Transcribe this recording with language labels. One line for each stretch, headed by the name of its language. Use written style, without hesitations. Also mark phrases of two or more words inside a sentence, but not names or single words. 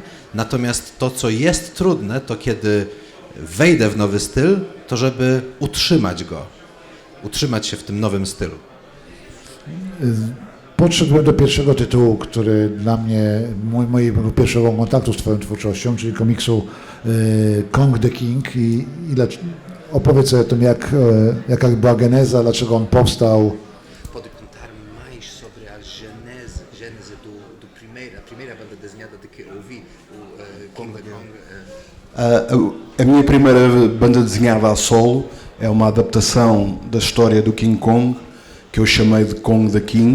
Polish: Natomiast to, co jest trudne, to kiedy wejdę w nowy styl, to żeby utrzymać się w tym nowym stylu. Podszedłem do pierwszego tytułu, który dla mnie, mojego pierwszego kontaktu z Twoją twórczością, czyli komiksu Kong the King i opowiedz o tym, jaka była geneza, dlaczego on powstał.
Portuguese: Pode contar mais sobre a gênese do primeira banda desenhada de que ouvi, o King the Kong. A minha primeira banda desenhada a solo é uma adaptação da história do King Kong, que eu chamei de Kong the King.